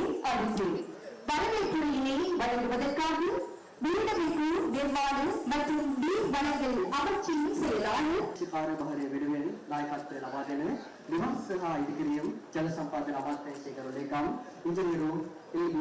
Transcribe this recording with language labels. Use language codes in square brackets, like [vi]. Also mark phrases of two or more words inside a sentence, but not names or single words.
[ta] பரிசு வரவேற்புரையினை வழங்குவதற்காக வீடமைப்பு நிர்மாணம் மற்றும் நீர் வளங்கள் அமைச்சின் செயலாளர் [si] කාර්යභාරය වෙනුවෙන් නායකත්වය ලබා දෙන නිවාස සහ ඉදිකිරියම් ජල සම්පාදන අමාත්‍යාංශයේ ගරු ලේකම් ඉංජිනේරු ඒ.බී.